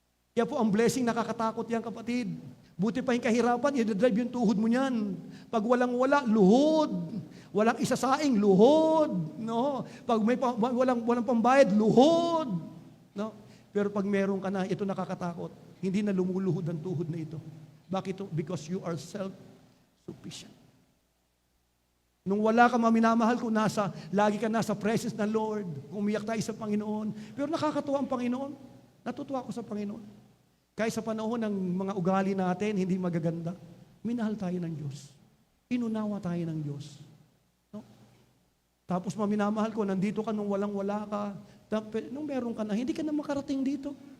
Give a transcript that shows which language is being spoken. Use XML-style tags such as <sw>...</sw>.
<tl>Kaya po ang blessing, nakakatakot yan, kapatid. Buti pa yung kahirapan, i-drive yung tuhod mo niyan. Pag walang-wala, luhod. Walang isasaing, luhod. No? Pag may walang pambayad, luhod. No? Pero pag meron ka na, ito nakakatakot. Hindi na lumuluhod ang tuhod na ito. Bakit ito?</tl> <en>Because you are self-sufficient.</en> <tl>Nung wala ka, minamahal ko, lagi ka nasa presence ng Lord. Umiyak tayo sa Panginoon. Pero nakakatuwa ang Panginoon. Natutuwa ako sa Panginoon. Kahit sa panahon ng mga ugali natin, hindi magaganda, minahal tayo ng Diyos. Inunawa tayo ng Diyos. No? Tapos minamahal ko, nandito ka nung walang-wala ka, nung meron ka na, hindi ka na makarating dito.</tl>